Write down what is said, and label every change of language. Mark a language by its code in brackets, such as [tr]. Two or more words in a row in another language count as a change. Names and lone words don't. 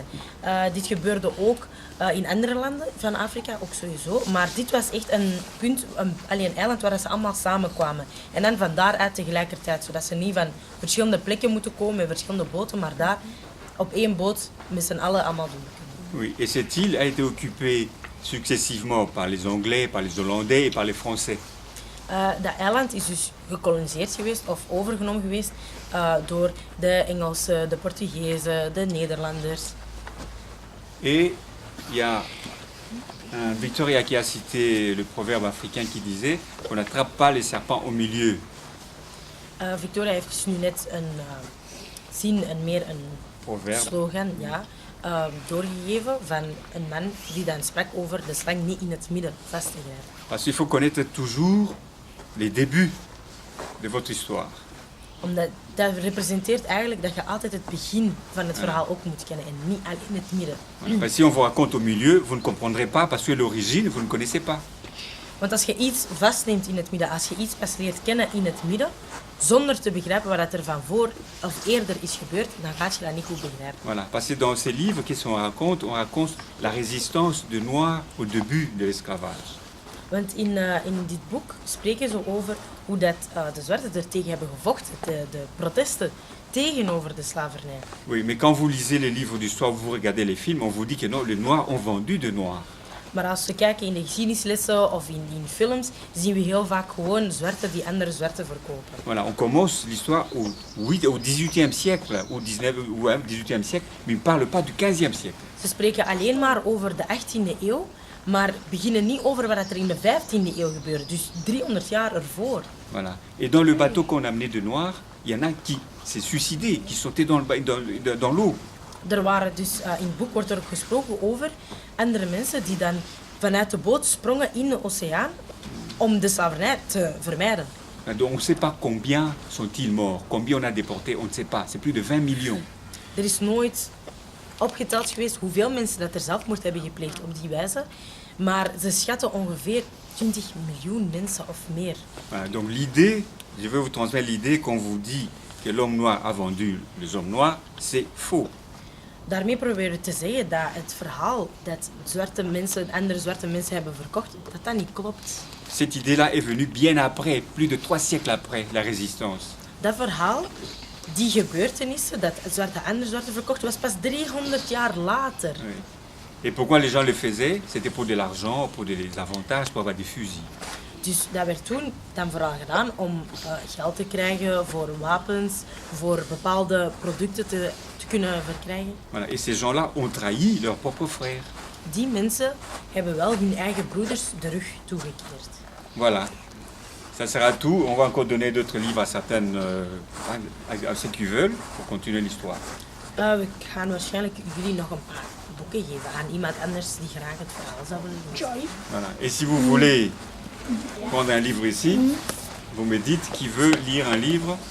[nl] Dit gebeurde ook in andere landen van Afrika, ook sowieso, maar dit was echt een punt, een eiland waar ze allemaal samenkwamen. En dan van daaruit tegelijkertijd, zodat ze niet van verschillende plekken moeten komen met verschillende boten, maar daar op één boot met z'n allen allemaal doen. [fr] Oui, et cette île a été occupée successivement par les Anglais, par les Hollandais et par les Français. [nl] Dat eiland is dus gekoloniseerd geweest of overgenomen geweest door de Engelsen, de Portugezen, de Nederlanders. [fr] Et il y a Victoria qui a cité le proverbe africain qui disait qu'on n'attrape pas les serpents au milieu. [nl] Victoria heeft dus nu net een zin en meer een [fr] Proverbe. [nl] slogan doorgegeven van een man die dan sprak over de slang niet in het midden vast te grijpen. [fr] Parce qu'il faut connaître toujours les débuts de votre histoire. [nl] Omdat dat representeert eigenlijk dat je altijd het begin van het verhaal ook moet kennen en niet alleen het midden. [fr] Parce que si on vous raconte au milieu, vous ne comprendrez pas parce que l'origine, vous ne connaissez pas. [nl] Want als je iets vastneemt in het midden, als je iets pas leert kennen in het midden, zonder te begrijpen wat er van voor of eerder is gebeurd, dan gaat je dat niet goed begrijpen. [fr] Voilà, parce que dans ces livres, qu'est-ce qu'on raconte la résistance de Noirs au début de l'esclavage. [nl] Want in dit boek spreken ze over hoe dat, de zwarten er tegen hebben gevochten, de protesten tegenover de slavernij. [fr] Oui, mais quand vous lisez les livres d'histoire, vous regardez les films, on vous dit que non, les Noirs ont vendu de Noirs. [nl] Maar als we kijken in de geschiedenislessen of in films, zien we heel vaak gewoon zwarten die andere zwarten verkopen. [fr] Voilà, on commence l'histoire au XVIIIe siècle, au 18e siècle, mais on ne parle pas du XVe siècle. [nl] Ze spreken alleen maar over de 18e eeuw, maar beginnen niet over wat er in de 15e eeuw gebeurde, dus 300 jaar ervoor. [fr] Voilà. Et dans le bateau qu'on a amené de Noirs, il y en a qui s'est suicidé, qui sautaient dans l'eau. [nl] Er waren dus, in het boek wordt er ook gesproken over andere mensen die dan vanuit de boot sprongen in de oceaan om de slavernij te vermijden. [fr] Donc on ne sait pas combien sont-ils morts, combien on a déporté, on ne sait pas. C'est plus de 20 millions. [nl] Er is nooit opgeteld geweest hoeveel mensen dat er zelfmoord hebben gepleegd op die wijze, maar ze schatten ongeveer 20 miljoen mensen of meer. [fr] Voilà, donc l'idée, je vais vous transmettre l'idée qu'on vous dit que l'homme noir a vendu les hommes noirs, c'est faux. [nl] Daarmee proberen we te zeggen dat het verhaal dat zwarte mensen, andere zwarte mensen hebben verkocht, dat niet klopt. [fr] Cette idée-là est venue bien après, plus de 3 siècles après la résistance. [nl] Dat verhaal, die gebeurtenissen, dat zwarte andere zwarte verkocht, was pas 300 jaar later. [fr] Oui. Et pourquoi les gens le faisaient? C'était pour de l'argent, pour des avantages, pour avoir des fusils. [nl] Dus dat werd toen dan vooral gedaan om geld te krijgen voor wapens, voor bepaalde producten te kunnen verkrijgen. [fr] Voilà. Et ces gens-là ont trahi leurs propres frères. [nl] Die mensen hebben wel hun eigen broeders de rug toegekeerd. [fr] Voilà. Ça sera tout. On va encore donner d'autres livres à certaines, à ceux qui veulent, pour continuer l'histoire. [nl] We gaan waarschijnlijk jullie nog een paar boeken geven aan iemand anders die graag het verhaal zou willen doen. Joy. [fr] Voilà. Et si vous voulez prendre un livre ici, vous me dites qui veut lire un livre.